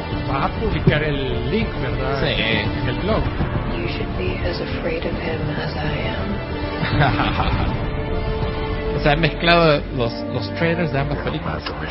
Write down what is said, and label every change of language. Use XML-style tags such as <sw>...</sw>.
<es>Va a publicar el link, ¿verdad? Sí. En el blog.</es> <en>You should be as afraid of him as I am.</en> <es>O sea, ha mezclado los trailers de ambas películas.</es>